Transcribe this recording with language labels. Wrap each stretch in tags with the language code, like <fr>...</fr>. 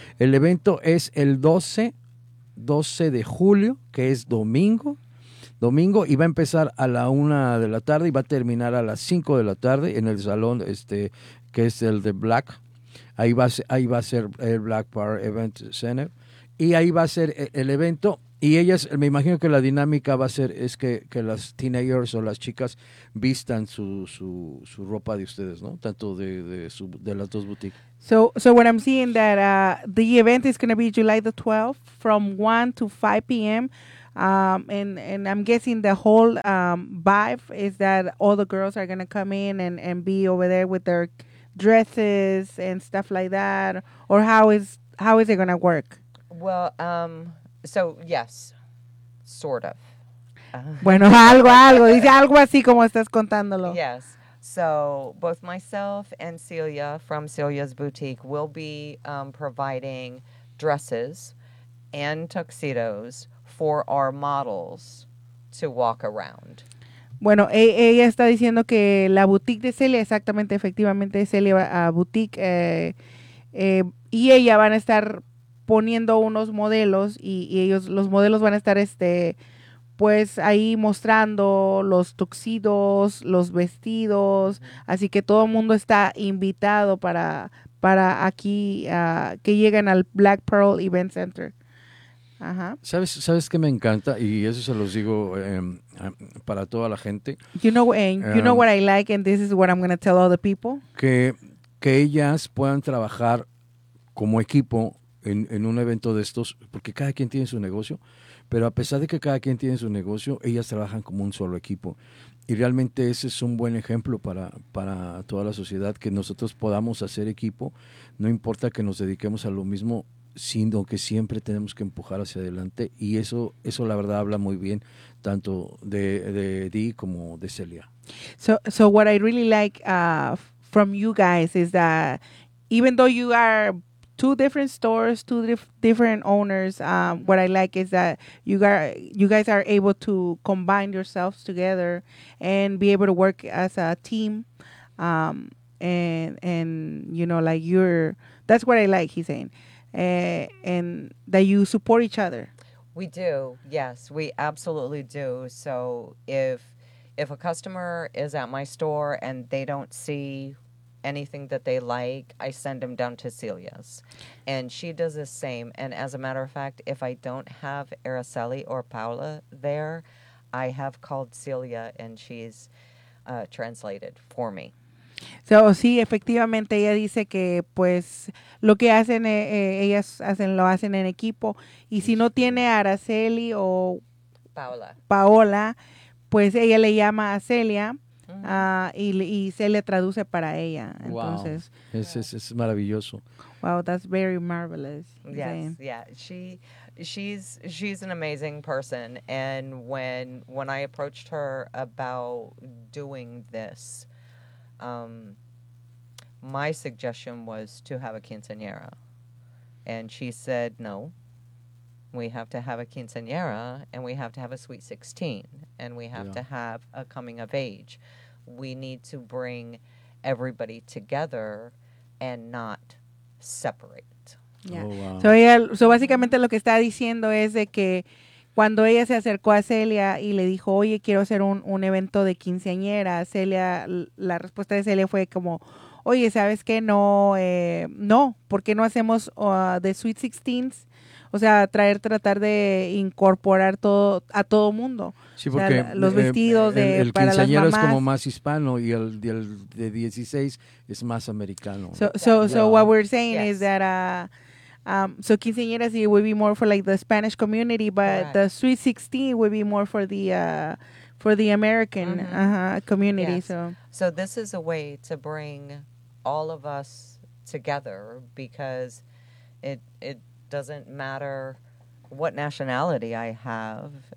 <es>El evento es el 12 de julio, que es domingo, y va a empezar a la 1 de la tarde y va a terminar a las 5 de la tarde en el salón que es el de Black. Ahí va a ser el Black Power Event Center. Y ahí va a ser el evento. Y ellas, me imagino que la dinámica va a ser es que las teenagers o las chicas vistan su ropa de ustedes, ¿no? Tanto de las dos boutiques.</es> <en>So what I'm seeing that the event is going to be July the 12th from 1 to 5 p.m. And I'm guessing the whole vibe is that all the girls are going to come in and be over there with their dresses and stuff like that, or how is it gonna work? Well, so yes, sort of.</en> <es>Bueno, algo, dice algo así como estás contándolo.</es> <en>Yes, so both myself and Celia from Celia's Boutique will be providing dresses and tuxedos for our models to walk around.</en> <es>Bueno, ella está diciendo que la boutique de Celia, exactamente, efectivamente, Celia Boutique, y ella van a estar poniendo unos modelos y ellos, los modelos van a estar pues ahí mostrando los tuxidos, los vestidos, así que todo el mundo está invitado para aquí, que lleguen al Black Pearl Event Center. Uh-huh. ¿Sabes qué me encanta? Y eso se los digo para toda la gente.</es> <en>You know what I like, and this is what I'm going to tell all the people.</en> <es>Que ellas puedan trabajar como equipo en un evento de estos, porque cada quien tiene su negocio, pero a pesar de que cada quien tiene su negocio, ellas trabajan como un solo equipo. Y realmente ese es un buen ejemplo para toda la sociedad, que nosotros podamos hacer equipo, no importa que nos dediquemos a lo mismo, sino que siempre tenemos que empujar hacia adelante, y eso la verdad habla muy bien tanto de Dee como de Celia.</es> <en>So what I really like from you guys is that even though you are two different stores, two different owners, what I like is that you guys are able to combine yourselves together and be able to work as a team, and you know, like, you're, that's what I like, he's saying. And that you support each other. We do, yes, we absolutely do. So if a customer is at my store and they don't see anything that they like, I send them down to Celia's, and she does the same. And as a matter of fact, if I don't have Araceli or Paula there, I have called Celia, and she's translated for me.</en> <es>So, sí, efectivamente, ella dice que, pues, lo que hacen, ellas lo hacen en equipo. Y si no tiene a Araceli o Paola, pues, ella le llama a Celia, y Celia traduce para ella. Entonces, wow, es maravilloso.</es> <en>Wow, that's very marvelous. Yes, yeah, she's an amazing person. And when I approached her about doing this, my suggestion was to have a quinceañera, and she said, no, we have to have a quinceañera, and we have to have a sweet 16, and we have to have a coming of age. We need to bring everybody together and not separate. Yeah. Oh, wow.</en> <es>So básicamente lo que está diciendo es de que cuando ella se acercó a Celia y le dijo, oye, quiero hacer un evento de quinceañera, Celia, la respuesta de Celia fue como, oye, ¿sabes qué? No, ¿por qué no hacemos de Sweet Sixteens? O sea, tratar de incorporar todo mundo. Sí, porque o sea, los vestidos de el para quinceañero las mamás. Es como más hispano, y el de 16 es más americano.</es> <en>So what we're saying is that... So quinceañeras would be more for like the Spanish community, but the Sweet 16 would be more for the American community. Yes. So this is a way to bring all of us together, because it doesn't matter what nationality I have,</en>